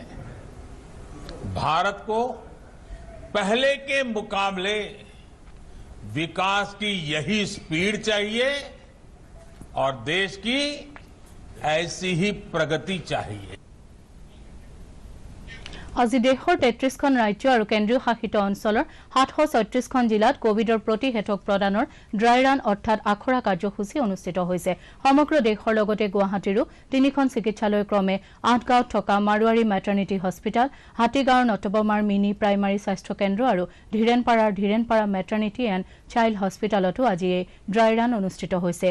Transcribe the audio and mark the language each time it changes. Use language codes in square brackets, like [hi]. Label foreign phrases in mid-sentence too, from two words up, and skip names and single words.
[hi] भारत को पहले के मुकाबले विकास की यही स्पीड चाहिए और देश की ऐसी ही प्रगति चाहिए। [as] আজি দেশৰ ৩৩খন ৰাজ্য আৰু কেন্দ্ৰীয় শাসিত অঞ্চলৰ ৭৩৬খন জিলাত কোভিডৰ প্ৰতিষেধক প্ৰদানৰ [en] dry run [as] অৰ্থাৎ আখৰা কাৰ্যসূচী অনুষ্ঠিত হৈছে। সমগ্ৰ দেশৰ লগতে গুৱাহাটীৰো ৩খন চিকিৎসালয় ক্ৰমে ৮ গাঁৱত থকা মাৰোৱাৰী মেটাৰনিটি হস্পিটেল, হাতীগাঁৱৰ নটবমাৰ মিনি প্ৰাইমাৰী স্বাস্থ্য কেন্দ্ৰ আৰু ধীৰেনপাৰা মেটাৰনিটি এণ্ড চাইল্ড হস্পিটেলতো আজি এই [en] dry run [as] অনুষ্ঠিত হৈছে।